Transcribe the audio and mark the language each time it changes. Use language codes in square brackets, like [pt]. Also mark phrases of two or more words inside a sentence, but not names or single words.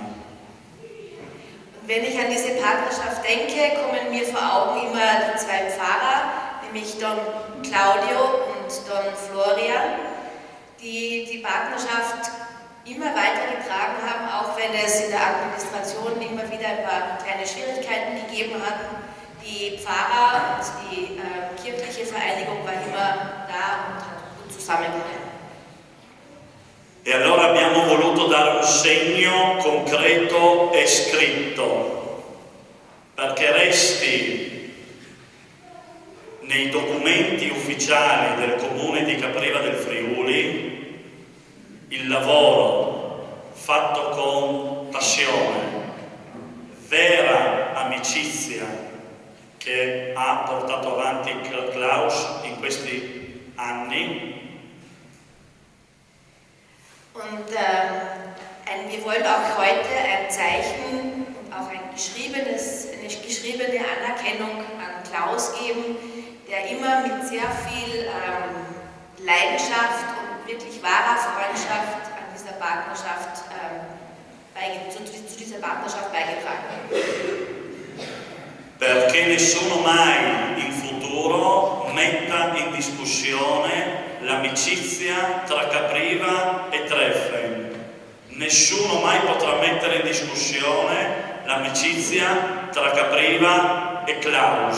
[de] Wenn ich an diese Partnerschaft denke, kommen mir vor Augen immer die zwei Pfarrer, nämlich Don Claudio und Don Florian, die die Partnerschaft immer weitergetragen haben, auch wenn es in der Administration immer wieder ein paar kleine Schwierigkeiten gegeben hat. Die Pfarrer und die kirchliche Vereinigung war immer da und hat gut zusammengehalten. [it] E allora abbiamo voluto dare un segno concreto e scritto, perché resti nei documenti ufficiali del Comune di Capriva del Friuli il lavoro fatto con passione, vera amicizia che ha portato avanti Klaus in questi anni. [de] Und wir wollen auch heute ein Zeichen und auch eine geschriebene Anerkennung an Klaus geben, der immer mit sehr viel Leidenschaft und wirklich wahrer Freundschaft an dieser Partnerschaft zu dieser Partnerschaft beigetragen hat. [it] Perché nessuno mai in futuro metta in discussione l'amicizia tra Capriva e Treffen. Nessuno mai potrà mettere in discussione l'amicizia tra Capriva e Klaus.